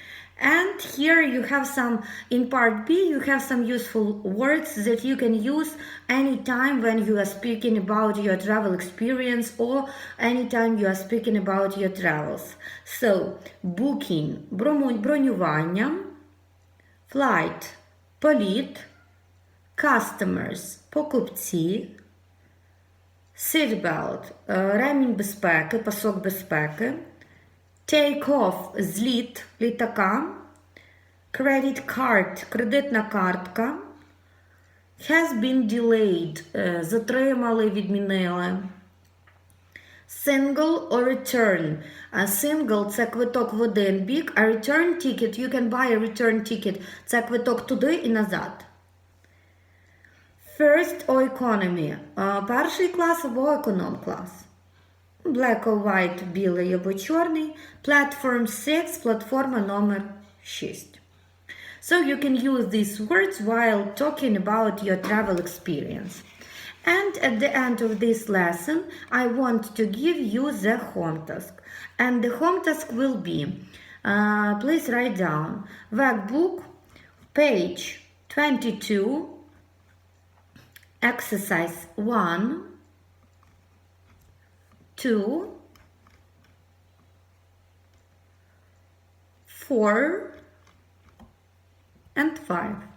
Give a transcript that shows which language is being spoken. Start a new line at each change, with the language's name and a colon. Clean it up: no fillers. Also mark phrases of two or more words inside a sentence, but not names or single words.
English: And here you have some, in part B, you have some useful words that you can use anytime when you are speaking about your travel experience or anytime you are speaking about your travels. So, booking,
Ukrainian: бронювання, flight, політ, customers, покупці, seatbelt, ремінь безпеки, пасок безпеки,
English: take off,
Ukrainian: зліт літака,
English: credit card,
Ukrainian: кредитна картка,
English: has been delayed,
Ukrainian: затримали, відмінили,
English: single or return. Single –
Ukrainian: це квиток в один бік, а
English: return ticket, you can buy a return ticket,
Ukrainian: це квиток туди і назад.
English: First or economy,
Ukrainian: перший клас або економ-клас.
English: Black or white,
Ukrainian: білий або чорний. Platform 6, платформа номер 6.
English: So you can use these words while talking about your travel experience. And at the end of this lesson, I want to give you the home task. And the home task will be, please write down, workbook, page 22, exercise 1, 2, 4, and 5.